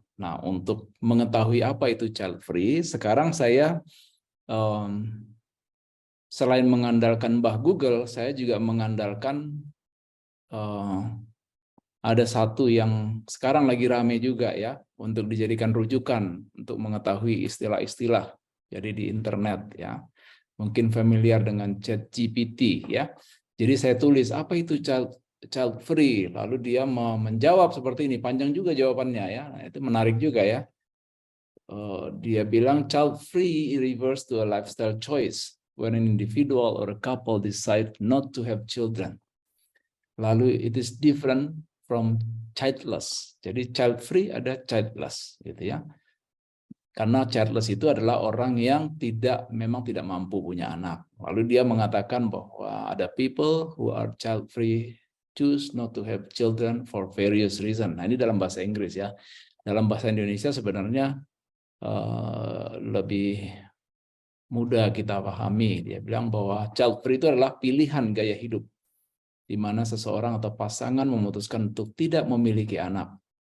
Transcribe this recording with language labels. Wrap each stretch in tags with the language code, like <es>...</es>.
<id>Nah, untuk mengetahui apa itu child free, sekarang saya selain mengandalkan Mbah Google, saya juga mengandalkan ada satu yang sekarang lagi rame juga ya, untuk dijadikan rujukan untuk mengetahui istilah-istilah jadi di internet ya. Mungkin familiar dengan ChatGPT ya. Jadi saya tulis apa itu child free, lalu dia menjawab seperti ini, panjang juga jawabannya ya. Nah, itu menarik juga ya.</id> <en>Dia bilang child free refers to a lifestyle choice when an individual or a couple decide not to have children. Lalu it is different from childless.</en> <id>Jadi child free ada childless gitu ya. Karena childless itu adalah orang yang memang tidak mampu punya anak.</id> <en>Lalu dia mengatakan bahwa ada people who are child free choose not to have children for various reasons.</en> <id>Nah, ini dalam bahasa Inggris ya. Dalam bahasa Indonesia sebenarnya lebih mudah kita pahami. Dia bilang bahwa child free itu adalah pilihan gaya hidup, di mana seseorang atau pasangan memutuskan untuk tidak memiliki anak.</id>